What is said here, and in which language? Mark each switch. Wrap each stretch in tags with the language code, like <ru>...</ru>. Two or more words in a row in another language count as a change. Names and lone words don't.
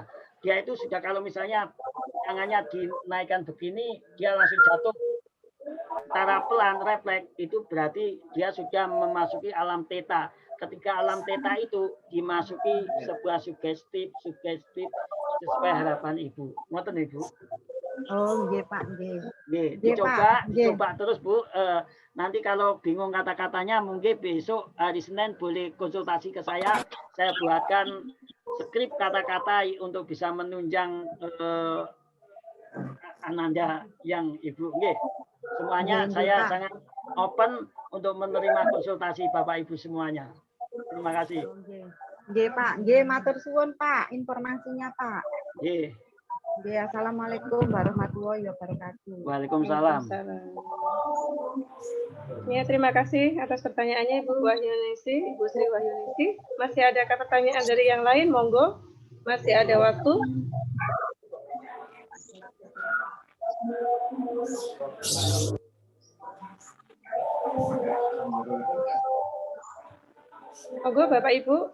<id>Dia itu sudah kalau misalnya tangannya dinaikkan begini, dia langsung jatuh secara pelan, refleks, itu berarti dia sudah memasuki alam theta. Ketika alam theta itu dimasuki sebuah sugestif sesuai harapan Ibu.</id> <jv>Ngoten Ibu. Oh, nggih Pak, nggih. Nggih,</jv> <id>dicoba terus Bu. Nanti kalau bingung kata-katanya mungkin besok hari Senin boleh konsultasi ke saya. Saya buatkan skrip kata-kata untuk bisa menunjang Ananda yang Ibu.</id> <jv>Nggih.</jv> <id>Semuanya saya sangat open untuk menerima konsultasi Bapak Ibu semuanya. Terima kasih.</id> <jv>Nggih Pak, nggih matur suwun Pak informasinya Pak. Nggih. Nggih,</jv> <ar>السلام عليكم ورحمة الله وبركاته. Waalaikumsalam.</ar> <id>Ya, terima kasih atas pertanyaannya Ibu Wahyunisi, Ibu Sri Wahyunisi. Masih ada pertanyaan dari yang lain? Monggo. Masih ada waktu. Monggo Bapak Ibu.</id>